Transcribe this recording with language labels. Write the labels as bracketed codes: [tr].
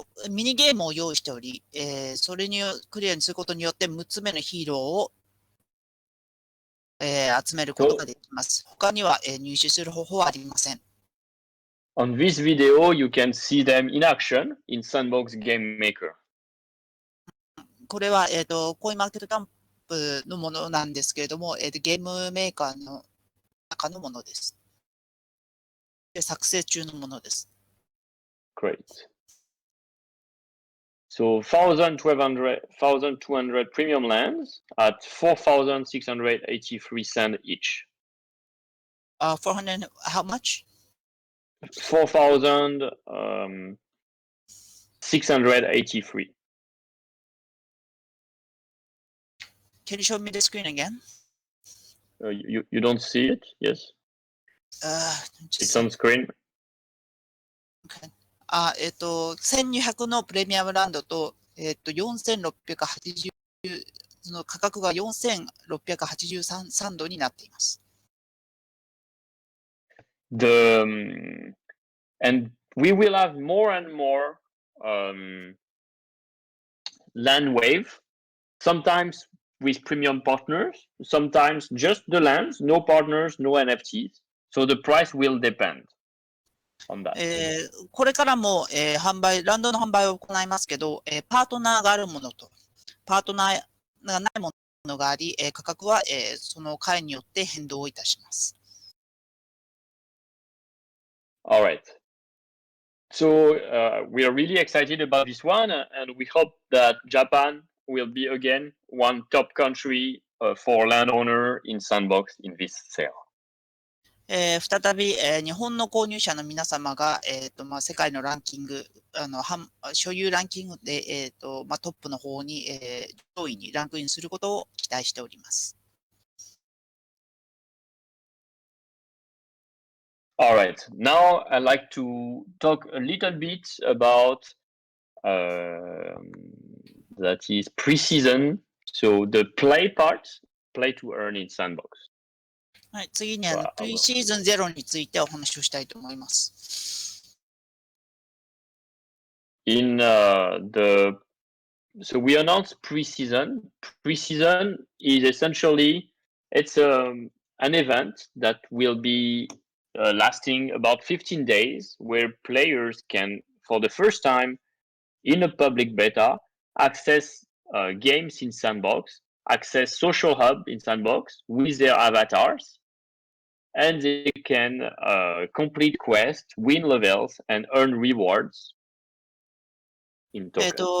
[ja] ミニゲームを用意しており、それにクリアにすることによって6つ目のヒーローを、集めることができます。他には、入手する方法はありません。 [en] On this video, you can see them in action in Sandbox Game Maker. [ja] これは、コインマーケットキャンプのものなんですけれども、ゲームメーカーの中のものです。で、作成中のものです。 [en] Great. So 1,200 premium lands at 4,683 Sand each. 400, how much? 4,683. Can you show me the screen again? You don't see it? Yes. It's on screen. Okay. [ja] 1200のプレミアムランドと、4680の価格が4683ドになっています。 [en] And we will have more and more land wave, sometimes with premium partners, sometimes just the lands, no partners, no NFTs. So the price will depend. on that? [ja] これからも、ランドの販売を行いますけど、パートナーがあるものと、パートナーがないものがあり、価格は、その回によって変動いたします。 [en] All right. So we are really excited about this one, and we hope that Japan will be again one top country for landowner in Sandbox in this sale. [ja] 再び、日本の購入者の皆様が、世界のランキング、所有ランキングで、トップの方に、上位にランクインすることを期待しております。 [en] All right. Now I'd like to talk a little bit about that is pre-season. So the play part, play to earn in Sandbox. [ja] はい、次にプリシーズン0についてお話をしたいと思います。 [en] So we announced pre-season. Pre-season is essentially an event that will be lasting about 15 days, where players can, for the first time in a public beta, access games in Sandbox, access social hub in Sandbox with their avatars, and they can complete quests, win levels, and earn rewards in tokens.